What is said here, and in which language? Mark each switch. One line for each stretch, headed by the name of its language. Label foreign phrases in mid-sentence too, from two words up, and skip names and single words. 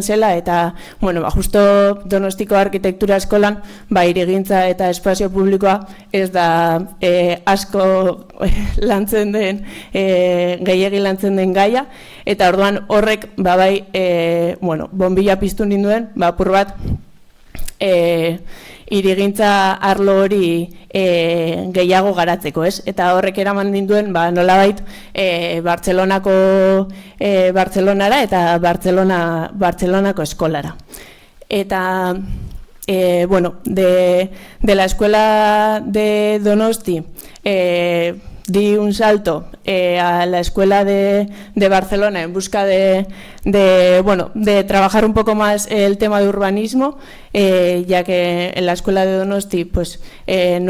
Basque: zela, eta justo Donostiko arkitektura eskolan hirigintza eta espazio publikoa ez da asko lantzen den, gehiegi lantzen den gaia, eta orduan horrek bonbilla piztu ninduen, apur bat hirigintza arlo hori gehiago garatzeko, ez? Eta horrek eraman ninduen nolabait Bartzelonara eta Bartzelonako eskolara. Eta,
Spanish: de la escuela de Donosti di un salto a la escuela de Barcelona en busca de trabajar un poco más el tema de urbanismo, ya que en la escuela de Donosti pues no